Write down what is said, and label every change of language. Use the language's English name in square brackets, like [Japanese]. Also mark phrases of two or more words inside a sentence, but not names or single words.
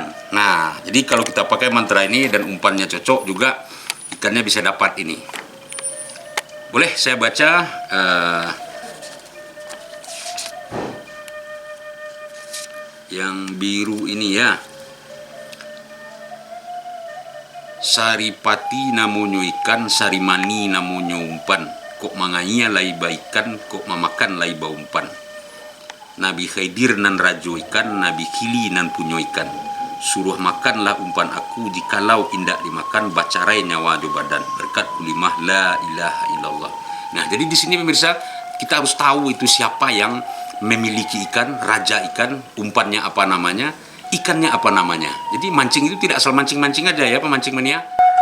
[Indonesian] Nah, jadi kalau kita pakai mantra ini dan umpannya cocok juga, ikannya bisa dapat ini. Boleh saya baca yang biru ini ya. [Minangkabau] Saripati namonyo ikan, sarimani namonyo umpan. Kok mangainya lai baikan, kok mamakan lai baumpan. Nabi Khidir nan rajo ikan, Nabi Kili nan punyo ikan. Suruh makanlah umpan aku, jikalau indak dimakan bacarai nyawa jo badan. [Indonesian] Berkat kulimah [Arabic] لا إله إلا الله. [Indonesian] Nah, jadi di sini pemirsa, kita harus tahu itu siapa yang memiliki ikan, raja ikan, umpannya apa namanya, ikannya apa namanya. Jadi mancing itu tidak asal mancing-mancing aja ya, pemancing mania.